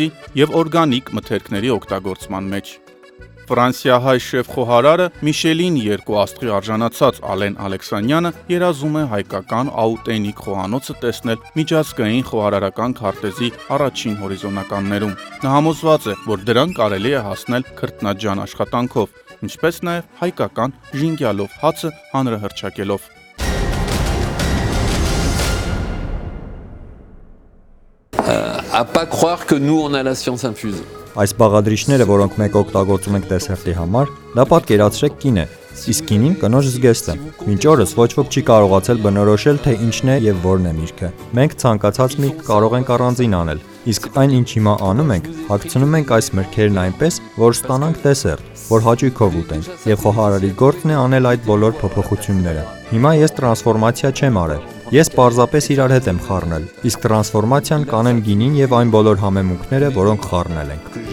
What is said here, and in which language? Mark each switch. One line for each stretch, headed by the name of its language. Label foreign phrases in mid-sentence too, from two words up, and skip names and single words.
Armenian: եւ օրգանիկ մթերքների օգտագործման մեջ։ Ֆրանսիահայ շեֆ-խոհարարը Միշելին 2 աստղի արժանացած Ալեն Ալեքսանյանը երազում է հայկական աուտենտիկ խոհանոցը տեսնել միջազգային խոհարարական քարտեզի առաջին հորիզոնականներում։ Նա համոզված է, որ դրան կարելի է հասնել քրտնաջան աշխատանքով, ինչպես նաև հայկական ժինգյալով հացը հանրահռչակելով։
French: À pas croire que nous on a la science infuse.
Armenian: Այս բաղադրիչները, որոնք մենք օգտագործում ենք դեսերտի համար, դա պատկերացրեք կին է, իսկ կինին կնոջ զգեստ է։ Մինչ օրս ոչ ոք չի կարողացել բնորոշել, թե ինչն է եւ որն է միրգը։ Մենք ցանկացած միրգ կարող ենք առանձին անել, իսկ այն ինչ հիմա անում ենք, հագցնում ենք այս մրգերն այնպես, որ ստանանք դեսերտ, որ հաճույքով ուտենք, եւ խոհարարի գործն է անել այդ բոլոր փոփոխությունները։ Հիմա ես տրանսֆորմացիա չեմ արել։ Ես պարզապես իրար հետ եմ խառնել, իսկ տրանսֆորմացիան կանեն գինին եւ այն բոլոր համեմունքները, որոնք խառնել ենք։